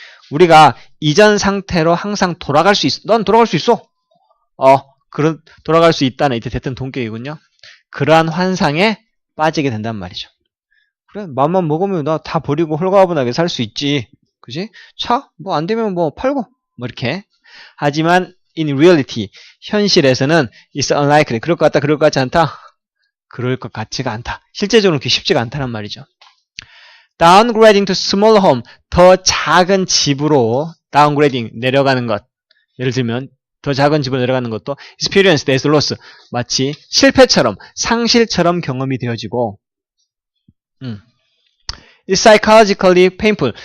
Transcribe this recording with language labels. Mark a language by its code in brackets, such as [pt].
[ko] 우리가 이전 상태로 항상 돌아갈 수 있어. 넌 돌아갈 수 있어. 돌아갈 수 있다는 이때 됐던 동격이군요. 그러한 환상에 빠지게 된단 말이죠. 그래, 맘만 먹으면 나 다 버리고 홀가분하게 살 수 있지. 그지? 차? 뭐 안 되면 뭐 팔고. 뭐 이렇게. 하지만 [en] in reality, [ko] 현실에서는 [en] it's unlikely. [ko] 그럴 것 같다, 그럴 것 같지 않다. 그럴 것 같지가 않다. 실제적으로 그렇게 쉽지가 않다는 말이죠. [en] downgrading to smaller home, [ko] 더 작은 집으로 downgrading, 내려가는 것. 예를 들면 더 작은 집으로 내려가는 것도 [en] experienced as loss. [ko] 마치 실패처럼, 상실처럼 경험이 되어지고, [en] It's psychologically painful.